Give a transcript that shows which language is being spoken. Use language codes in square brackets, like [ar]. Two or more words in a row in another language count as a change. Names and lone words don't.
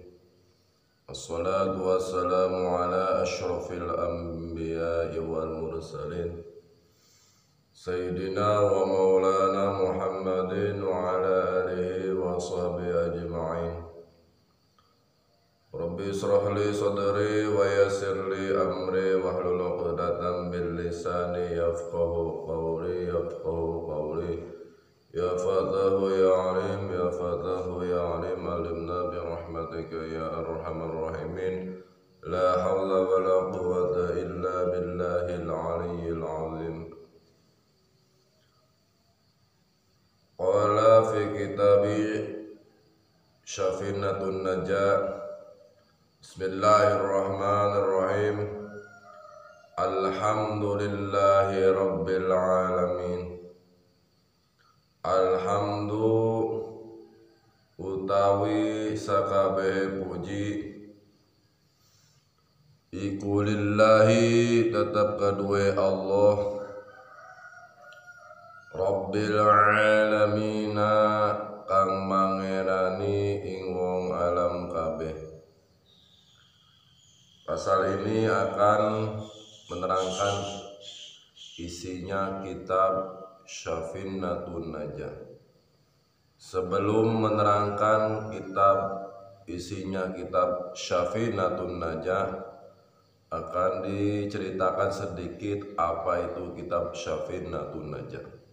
[ar] الصلاة والسلام على أشرف الأنبياء والمرسلين سيدنا ومولانا محمد وعلى آله وصحبه أجمعين. رب اشرح لي صدري ويسر لي أمري واحلل عقدة من لساني يفقهوا قولي يا فتاح يا عليم يا فتاح يا عليم علمنا برحمتك يا أرحم الراحمين لا حول ولا قوة إلا بالله العلي العظيم. قال في كتاب سفينة النجاة. بسم الله الرحمن الرحيم. الحمد لله رب العالمين. [jv] Alhamdu utawi sakabeh puji iku lillahi tetap kadue Allah [ar] رب العالمين [jv] kang mangerani ing wong alam kabeh. [id] Pasal ini akan menerangkan isinya kitab Syafinatun Najah. Sebelum menerangkan isinya kitab Syafinatun Najah, akan diceritakan sedikit apa itu kitab Syafinatun Najah.